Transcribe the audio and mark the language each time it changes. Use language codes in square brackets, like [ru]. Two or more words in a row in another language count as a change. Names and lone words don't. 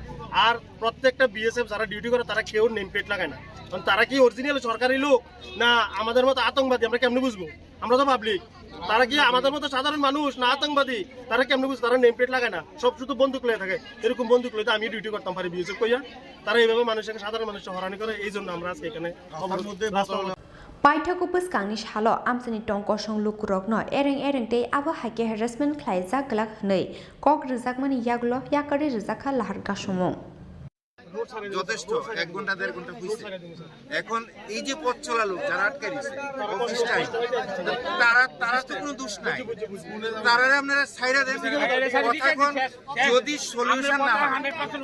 [bn] আর প্রত্যেকটা বিএসএফ যারা ডিউটি করে তারা কেউ [en] name plate [bn] লাগায় না, কারণ তারা কি অরিজিনাল সরকারি লোক না আমাদের মতো আতঙ্কবাদী আমরা কেমনে বুঝবো? আমরা তো পাবলিক, তারা কি আমাদের মতো সাধারণ মানুষ না আতঙ্কবাদী? তারা কেমনে বুঝবো? তারা [en] name plate [bn] লাগায় না, সব শুধু বন্দুক লয়ে থাকে। এরকম বন্দুক লইতে আমি ডিউটি করতাম পারি বিএসএফ কইয়া, তারা এইভাবে মানুষকে সাধারণ মানুষকে হরানি করে। এই জন্য আমরা আজকে এখানে [trp] Paithakupus kangni halo amsani tongko song lukurokno ereng tei abo haike harassment khlaijak glak hnei kok rijak mani yaglo yakari rijaka lahar gasomong [bn] যথেষ্ট 1 ঘন্টা 1.5 ঘন্টা হইছে। এখন এই যে পথ চলা লোক যারা আটকে দিছে অফিসটাই, তারা তো কোনো দোষ নাই, তারা আপনারা ছাইরা দেন। যদি সলিউশন না হয়